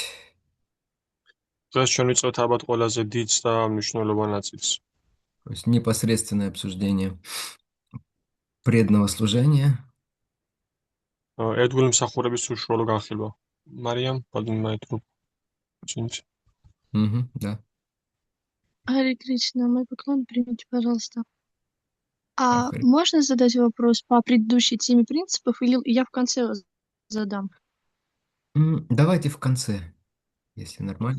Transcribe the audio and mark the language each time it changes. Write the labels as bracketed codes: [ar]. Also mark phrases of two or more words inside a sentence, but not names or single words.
[ka] დღეს ჩვენ ვიწყებთ ალბათ ყველაზე დიდს და მნიშვნელოვან ნაწილს. [ru] то есть непосредственное обсуждение преданного служения. [ka] ერთგული მსახურების უშუალო განხილვა. [ru] მარიამ, поднимай руку. Чинч. Да. Харе Кришна, мой поклон примите, пожалуйста. А Харе. можно задать вопрос по предыдущей теме принципов, или я в конце задам? Давайте в конце, если нормально.